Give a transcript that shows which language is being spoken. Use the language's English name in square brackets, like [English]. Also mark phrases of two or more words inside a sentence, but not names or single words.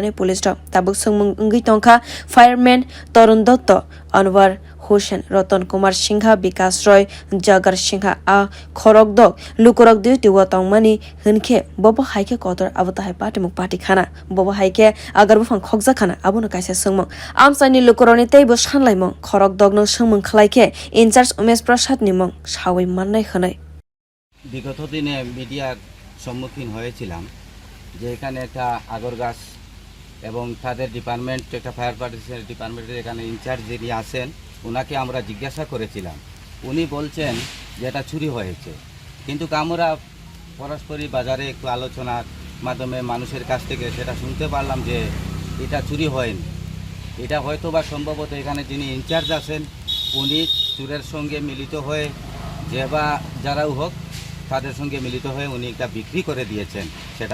[Kok Borok] ni police tok tabuk sungmung ungui tongkha fireman Torun Dotto Anwar Hussein Ratan Kumar Singha Vikas Roy Jagar Singha a khorokdok lukurok duty wa tongmani hunke bobo haike kotor abota hai party muk party khana bobo haike Agar buphang khokjak khana abono kaisa sungmung amsani lukuroni teibo sanlaimong khorokdok no sungmung khlaike [English] in charge [Kok Borok] Umesh Prasad ni mong sawi mannai khonai [Bangla] বিগত দিনে মিডিয়ার সম্মুখীন হয়েছিলাম যে এখানে একটা আগর গাছ এবং তাদের ডিপার্টমেন্ট একটা ফায়ার পার্টিশনের ডিপার্টমেন্টের এখানে ইনচার্জ যিনি আছেন ওনাকে আমরা জিজ্ঞাসা করেছিলাম উনি বলছেন যে এটা চুরি হয়েছে কিন্তু আমরা পরস্পরই বাজারে একটু আলোচনার মাধ্যমে মানুষের কাছ থেকে সেটা শুনতে পারলাম যে এটা চুরি হয়নি এটা হয়তো বা সম্ভবত এখানে যিনি ইনচার্জ আছেন উনি চুরের সঙ্গে মিলিত হয়ে যে বা যারাও হোক তাদের সঙ্গে মিলিত হয়ে উনি এটা বিক্রি করে দিয়েছেন সেটা